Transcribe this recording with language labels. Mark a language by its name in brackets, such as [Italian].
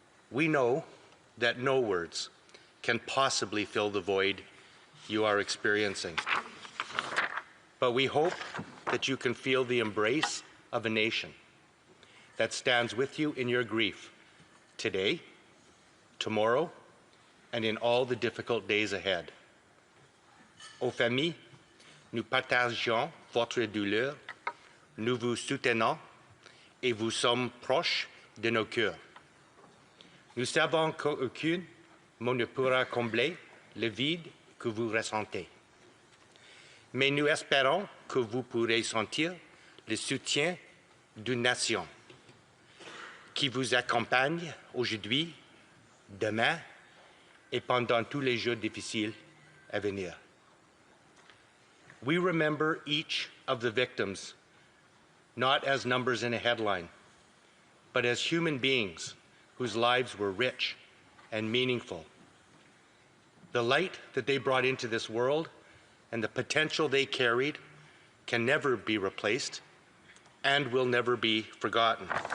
[English] We know that no words can possibly fill the void you are experiencing. But we hope that you can feel the embrace of a nation that stands with you in your grief today, tomorrow, and in all the difficult days ahead. [French] Aux familles, nous partageons votre douleur, nous vous soutenons et vous sommes proches de nos cœurs. Nous savons qu'aucun mot ne pourra combler le vide que vous ressentez. Mais nous espérons que vous pourrez sentir le soutien d'une nation qui vous accompagne aujourd'hui, demain et pendant tous les jours difficiles à venir. [English] We remember each of the victims not as numbers in a headline, but as human beings whose lives were rich and meaningful. The light that they brought into this world and the potential they carried can never be replaced and will never be forgotten.